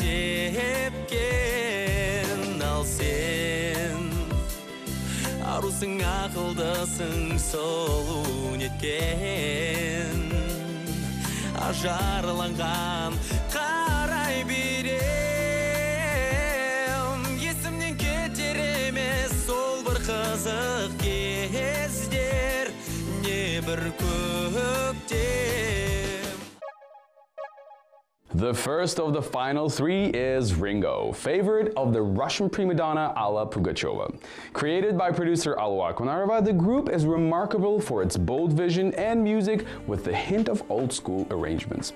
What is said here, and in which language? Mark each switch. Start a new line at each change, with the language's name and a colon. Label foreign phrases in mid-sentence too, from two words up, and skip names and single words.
Kazakh: сепкен ал сен арусың ақылдысың сұлу неткен ажарланған қарай берем есімнен кетер емес сол бір қызық кездер не бір көктем.
English: The first of the final three is Ringo, favorite of the Russian prima donna Alla Pugacheva. Created by producer Alua Konarova, the group is remarkable for its bold vision and music with the hint of old-school arrangements.